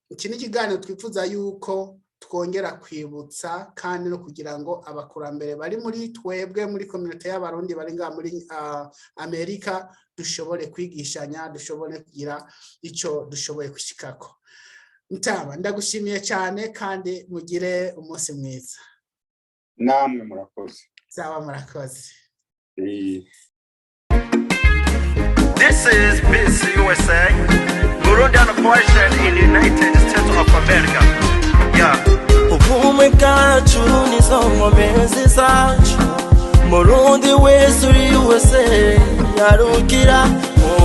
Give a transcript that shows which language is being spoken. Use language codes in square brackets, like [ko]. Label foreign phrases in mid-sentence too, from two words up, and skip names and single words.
[rn] Iki ni ikiganiro twifuza yuko twongera kwibutsa kandi no kugira ngo abakurambere bari muri twebwe muri community y'abarundi bari ngaha muri Amerika dushobore kwigishanya, dushobore kugira icyo dushoboye gushikako. Ntaba ndagushimiye cyane kandi mugire umunsi mwiza. Namwe murakoze. Sawa, murakoze. [en] This is BC USA, Burundian version in the United States of America. [rn] Ubumwe bwacu nizo nkomezi zacu, Murundi wese uri USA yarukira